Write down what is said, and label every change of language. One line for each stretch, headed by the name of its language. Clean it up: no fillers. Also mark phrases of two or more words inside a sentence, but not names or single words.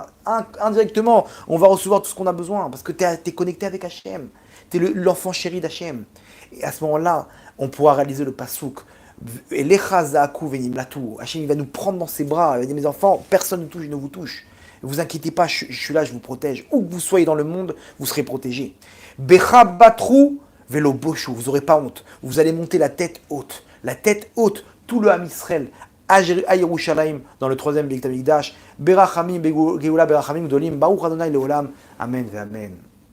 French: Indirectement, on va recevoir tout ce qu'on a besoin parce que tu es connecté avec Hachem. Tu es l'enfant chéri d'Hachem. Et à ce moment-là, on pourra réaliser le pasouk. Et Hachem, il va nous prendre dans ses bras. Il va dire, mes enfants, personne ne vous touche. Ne vous inquiétez pas, je suis là, je vous protège. Où que vous soyez dans le monde, vous serez protégés.
Hebrew: בך בטחו ולא בושו,
French: vous n'aurez pas honte. Vous allez monter la tête haute. La tête haute, tout le Ham Israël, à Yerushalayim, dans le 3e Beit HaMikdash.
Hebrew: ברחמים, גאולה ברחמים, דולים, ברוך אדוני לעולם. אמן, אמן.